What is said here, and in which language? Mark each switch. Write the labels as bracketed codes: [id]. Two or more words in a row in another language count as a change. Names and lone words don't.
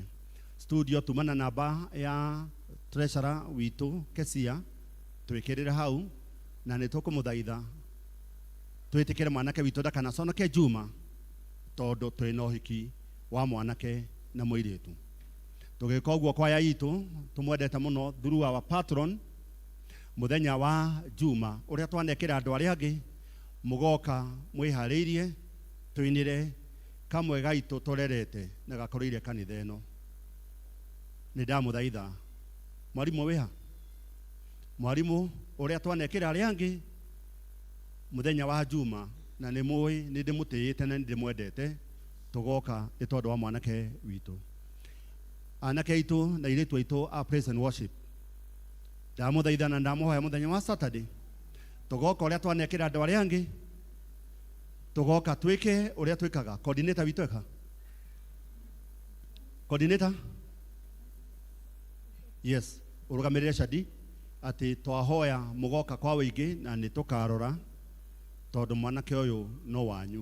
[ki] Studio tumana namba ya treasurer witũ Kesia twĩkĩrĩre hau na nĩ tũkũmũthaitha twĩtĩkĩre mwanake witũ ndakanaconoke Juma tondũ twĩ na ũhiki wa mwanake na mũirĩtu. Tũgĩka ũguo kwaya itũ tũmwendete mũno [en] through our patron [ki] mũthenya wa Juma ũrĩa twanekĩra andũ arĩa angĩ mũgoka mwĩharĩirie twĩnire kamwe gaitũ tũrerete na gakũrĩire kanitha ĩno. Nĩ ndamũthaitha mwarimũ wĩha, mwarimũ ũrĩa twanekĩra arĩa angĩ mũthenya wa Juma na nĩ mũĩ nĩ ndĩmũtĩĩte na nĩ ndĩmwendete tũgoka nĩ tondũ wa mwanake witũ. Anake aitũ na airĩtu aitũ a [en] praise and worship, [ki] ndamũthaitha na ndamũhoya mũthenya wa Saturday tũgoka ũrĩa twanekĩra andũ arĩa angĩ tũgoka twĩke ũrĩa twĩkaga. Coordinator witũ eka coordinator, yes, ũrũgamĩrĩre Shadi atĩ twahoya mũgoka kwa wĩingĩ na nĩ tũkarora tondũ mwanake ũyũ no wanyu.